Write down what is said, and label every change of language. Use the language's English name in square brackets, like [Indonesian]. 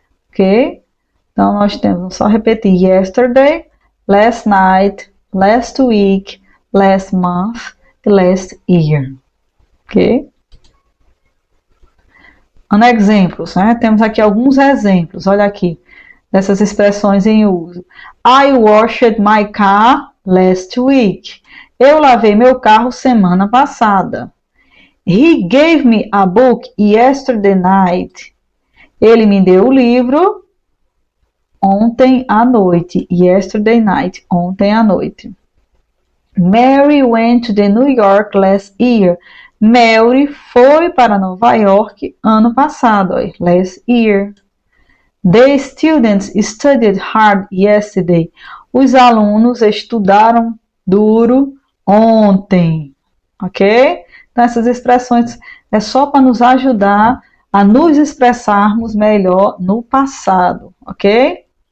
[Portuguese] Ok? Então, nós temos, só repetir, [English] yesterday, last night, last week, last month e last year, [Portuguese] ok? Exemplos, né? Temos aqui alguns exemplos, olha aqui, dessas expressões em uso. [English] I washed my car last week. [Portuguese] Eu lavei meu carro semana passada. [English] He gave me a book yesterday night. [Portuguese] Ele me deu o livro ontem à noite. [English] Yesterday night, [Portuguese] ontem à noite. [English] Mary went to the New York last year. [Portuguese] Mary foi para Nova York ano passado, [English] last year. The students studied hard yesterday. [Portuguese] Os alunos estudaram duro ontem, ok? Então, essas expressões é só para nos ajudar a nos expressarmos melhor no passado, ok?